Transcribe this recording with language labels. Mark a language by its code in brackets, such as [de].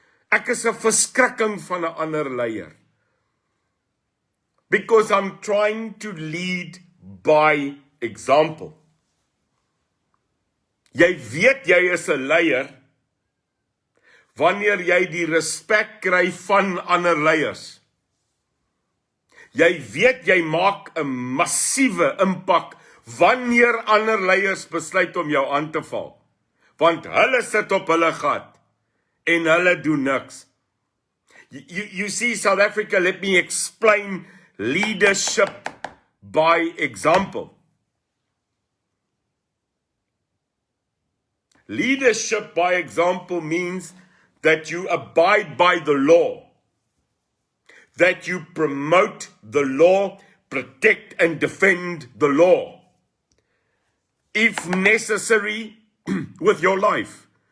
[af] Ek is 'n verskrikking van 'n ander leier. [en] Because I'm trying to lead by example. [af] Jy weet jy is 'n leier wanneer jy die respek kry van ander leiers. Jy weet jy maak 'n massiewe impak wanneer ander leiers besluit om jou aan te val. Want hulle sit op hulle gat en hulle doen niks. [en] You see, South Africa, let me explain leadership by example. Leadership by example means that you abide by the law, that you promote the law, protect and defend the law, if necessary, with your life.